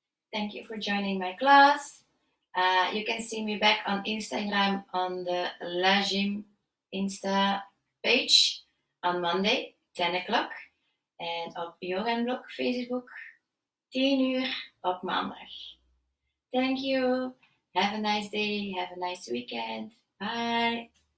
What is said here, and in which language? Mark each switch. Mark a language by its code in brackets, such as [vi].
[en] Thank you for joining my class. You can see me back on Instagram on the La Gym Insta page on Monday, 10 o'clock. [nl] En op YogaNBlock Facebook, 10 uur op maandag. [en] Thank you. Have a nice day. Have a nice weekend. Bye.